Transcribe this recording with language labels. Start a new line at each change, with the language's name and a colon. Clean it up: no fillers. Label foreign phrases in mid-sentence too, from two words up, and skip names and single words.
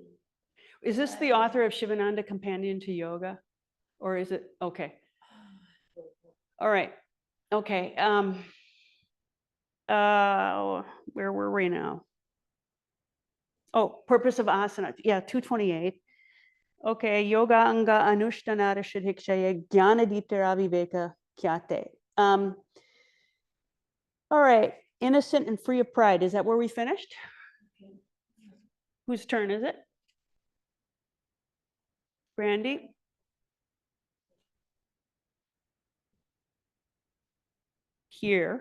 English: Is this the author of Shivananda Companion to Yoga? Or is it, okay. All right. Okay. Where were we now? Oh, purpose of asana. Yeah, 228.
Sanskrit: Okay, योग अङ्ग अनुष्ठानर शिधिक्षये ज्ञानदीप्तेर विवेक क्याते.
English: All right, innocent and free of pride. Is that where we finished? Okay. Whose turn is it? Brandy? Here.